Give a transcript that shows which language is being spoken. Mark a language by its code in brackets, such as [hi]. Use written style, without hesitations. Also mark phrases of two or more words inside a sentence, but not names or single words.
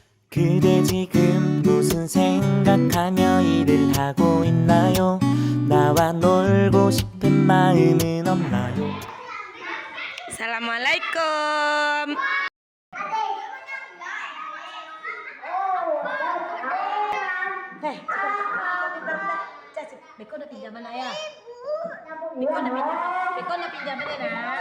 [ko] 그대 지금 무슨 생각하며 일을 하고 있나요? 나와 놀고 싶은 마음은 없나요? [id] Assalamualaikum. Beko udah pinjaman ayah. Beko udah pinjaman ya nak.